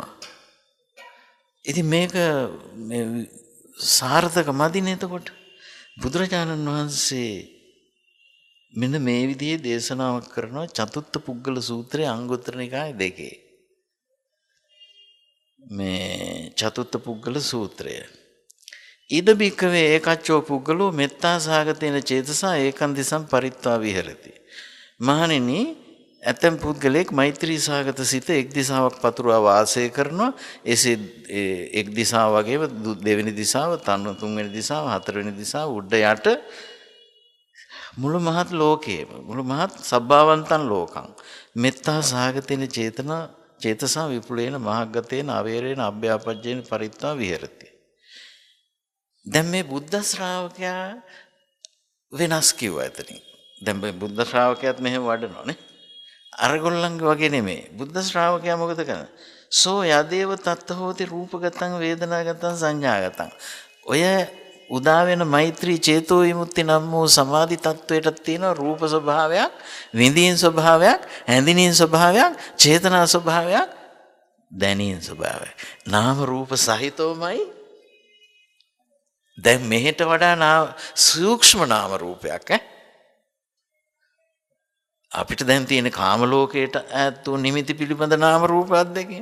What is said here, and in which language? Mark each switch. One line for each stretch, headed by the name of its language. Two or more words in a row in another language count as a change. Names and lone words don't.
Sinhala: ඉතින් මේක සාර්ථක මදිනේ. එතකොට බුදුරජාණන් වහන්සේ මෙන්න මේ විදිහේ දේශනාවක් කරනවා චතුත්ථ පුද්ගල සූත්‍රයේ අංගුත්තර නිකාය 2. මේ චතුත්ථ පුද්ගල සූත්‍රය.
Pali: ඉද බික්කවේ ඒකච්චෝ පුද්ගලෝ මෙත්තා සහගතේන චේතසා ඒකං දිසං පරිත්වා විහෙරති.
Sinhala: මහණෙනි, ඇතැම් පුද්ගලයෙක් මෛත්‍රී සහගත සිත එක් දිසාවක් පතුරවා වාසය කරනවා. එසේ එක් දිසාව වගේම දෙවෙනි දිසාව, තුන්වෙනි දිසාව, හතරවෙනි දිසාව, උඩ යට මුළු මහත් ලෝකයේම මුළු මහත්
Pali: සබ්බාවන්තං ලෝකං මෙත්තා සහගතේන චේතසා විපුලේන මහග්ගතේන අවේරේන අභ්‍යාපජ්ජේන පරිත්වා විහෙරති.
Sinhala: දැන් මේ බුද්ධ ශ්‍රාවකයා වෙනස් කිව්වා එතනින්. දැන් මේ බුද්ධ ශ්‍රාවකයාත් මෙහෙම වඩනවානේ. අරගොල්ලන්ගේ වගේ නෙමෙයි. බුද්ධ ශ්‍රාවකයා මොකද කරන්නේ?
Pali: සෝ යදේව තත්ත හෝති රූපගතං වේදනාගතං සංඥාගතං.
Sinhala: ඔය උදා වෙන මෛත්‍රී චේතෝ විමුක්ති නම් වූ සමාධි තත්වයට තියෙන රූප ස්වභාවයක්, විඳීන් ස්වභාවයක්, හැඳිනීන් ස්වභාවයක්, චේතනා ස්වභාවයක්, දැනීම් ස්වභාවයක්. නාම රූප සහිතවමයි. දැන් මෙහෙට වඩා සූක්ෂම නාම රූපයක් අපිට දැන් තියෙන කාම ලෝකයට ඈත් වූ නිමිති පිළිබඳ නාම රූප අධ්‍යක්ෂ.